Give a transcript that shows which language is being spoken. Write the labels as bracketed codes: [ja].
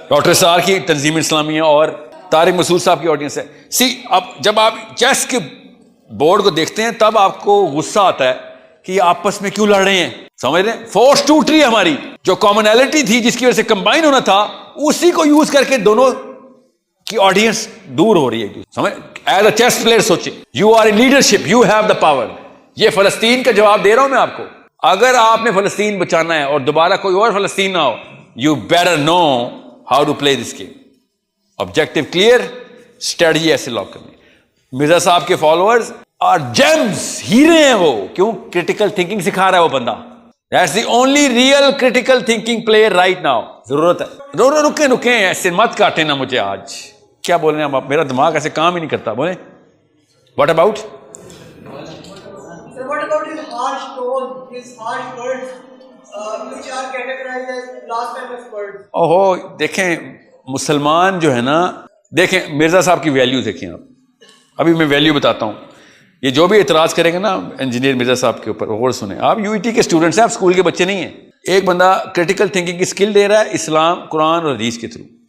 [ur] Doctor سار کی تنظیم اسلامیہ اور طارق مسعود صاحب کی آڈینس ہے. اب جب آپ چیس کے بورڈ کو دیکھتے ہیں تب آپ کو غصہ آتا ہے کہ یہ آپس میں کیوں لڑ رہے ہیں. سمجھ رہے ہیں؟ فورس ٹوٹ رہی ہے ہماری. جو کامنالٹی تھی جس کی وجہ سے کمبائن ہونا تھا، اسی کو یوز کر کے دونوں کی آڈینس دور ہو رہی ہے. سمجھ؟ ایز اے چیس پلیئر سوچیں، [en] You are in leadership, you have the power. [ur] یہ فلسطین کا جواب دے رہا ہوں میں آپ کو. اگر آپ نے فلسطین بچانا ہے اور دوبارہ کوئی اور فلسطین نہ ہو، [en] You better know how to play this game. [ur] Objective clear, strategy ایسے لاک کرنی. مرزا صاحب کے فالوورز اور جیمز، ہیرے ہیں وہ. کیوں؟ کریٹیکل تھنکنگ سکھا رہا ہے وہ بندہ. [en] That's the only real critical thinking player right now. [ur] ضرورت ہے. رکیں ایسے مت کاٹیں نا مجھے. آج کیا بول رہے ہیں آپ؟ میرا دماغ ایسے کام ہی نہیں کرتا. بولیں [en] what about? Sir, what about his harsh tone, his harsh words, which are categorized as blasphemous words? [ur] اوہو، دیکھیں مسلمان جو ہے نا، دیکھیں مرزا صاحب کی ویلیو دیکھیں آپ. ابھی میں ویلیو بتاتا ہوں. یہ جو بھی اعتراض کرے گا نا انجینئر مرزا صاحب کے اوپر، غور سنیں. آپ یو ای ٹی کے اسٹوڈنٹس ہیں، آپ اسکول کے بچے نہیں ہیں. ایک بندہ کریٹیکل تھنکنگ کی اسکل دے رہا ہے اسلام، قرآن اور حدیث کے تھرو.